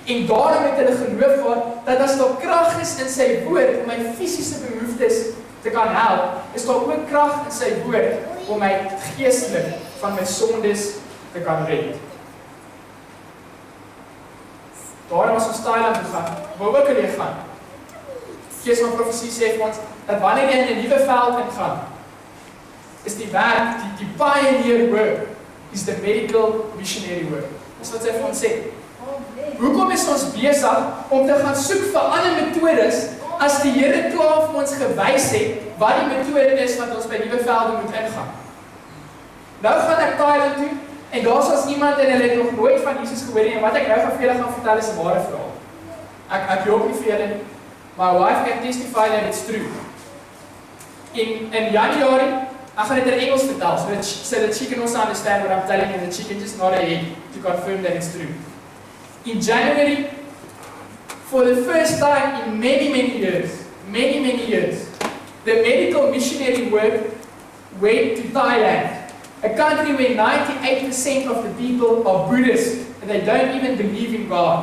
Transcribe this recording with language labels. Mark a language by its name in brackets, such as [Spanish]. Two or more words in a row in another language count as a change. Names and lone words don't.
[Afrikaans] En daarom het hulle geloof gehad, dat as daar krag is in sy woord, om my fisiese behoeftes te kan help, is daar ook krag in sy woord, om my geestelik van my sondes te kan red. Daarom as ons Thailand toe gaan, wou ook hulle gaan. Gees van profesie sê vir ons, dat wanneer jy in 'n nuwe veld ingaan, is die werk, die [English] pioneer work, is the medical missionary work. [Afrikaans] Dis wat sy vir ons sê. Hoekom is ons besig om te gaan soek vir ander metodes, as die Here klaar vir ons gewys het, wat die metode is wat ons by nuwe velde moet ingaan? Nou gaan ek Thailand toe, en daar was iemand en hulle het nog nooit van Jesus gehoor nie, en wat ek nou gaan vir julle gaan vertel is 'n ware verhaal. Ek hoop nie vir julle nie. [English] My wife can testify that it's true. In January, [Afrikaans] ek gaan dit in Engels vertel, [English] so that she can also understand what I'm telling you, and that she can just nod her head to confirm that it's true. In January, for the first time in many years, the medical missionary work went to Thailand, a country where 98% of the people are Buddhist, and they don't even believe in God.